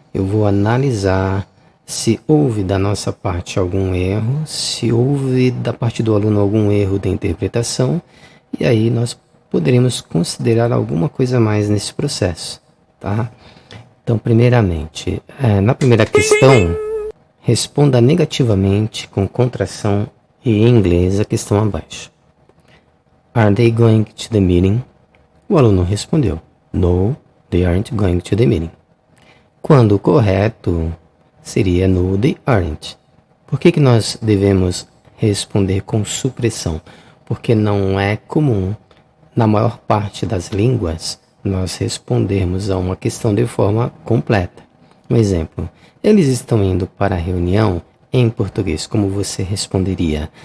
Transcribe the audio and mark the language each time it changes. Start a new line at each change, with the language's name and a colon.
Portuguese: Eu vou analisar se houve da nossa parte algum erro, se houve da parte do aluno algum erro de interpretação, e aí nós poderemos considerar alguma coisa mais nesse processo, tá? Então, primeiramente, na primeira questão, responda negativamente com contração e em inglês a questão abaixo.
English: Are they going to the meeting?
Portuguese: O aluno respondeu,
English: No, they aren't going to the meeting.
Portuguese: Quando o correto seria
English: no, they aren't.
Portuguese: Por que nós devemos responder com supressão? Porque não é comum, na maior parte das línguas, nós respondermos a uma questão de forma completa. Um exemplo, eles estão indo para a reunião em português, como você responderia?